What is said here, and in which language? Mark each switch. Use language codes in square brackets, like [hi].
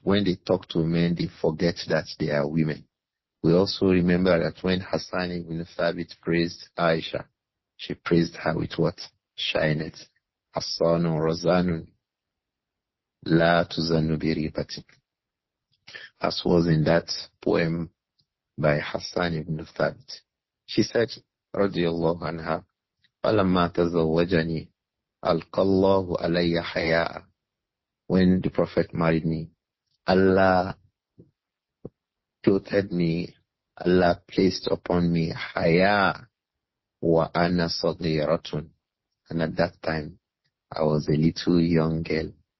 [en] When they talk to men, they forget that they are women. We also remember that when Hassan ibn Thabit praised Āishah, she praised her with what? Shyness. [ar] Hassanun razanun la tuzannu biribatik. [en] As was in that poem by Hassan ibn Thabit. She said, [ar] radiyallahu anha, فَلَمَّا تَزَوَّجَنِي أَلْقَى اللَّهُ عَلَيَّ حَيَاءً. [en] When the Prophet married me, Allah clothed me, Allah placed upon me haya [ar] wa ana saghiratun. [en] And at that time, I was a little young girl.